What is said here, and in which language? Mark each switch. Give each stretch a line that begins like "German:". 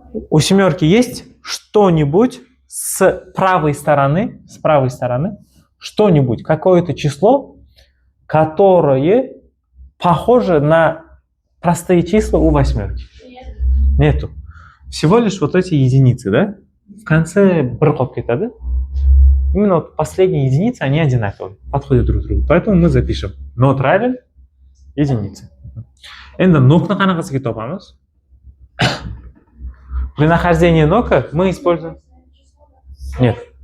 Russian: У семерки есть что-нибудь с правой стороны, что-нибудь, какое-то число, которое похоже на простые числа у восьмерки. Нету. Всего лишь вот эти единицы, да? В конце
Uzbek: bir qolib ketadi.
Russian: Именно вот последние единицы, они одинаковые, подходят друг к другу. Поэтому мы запишем not равен единице.
Uzbek: Endi nokni qanaqasiga topamiz?
Russian: При нахождении нока мы используем... Нет.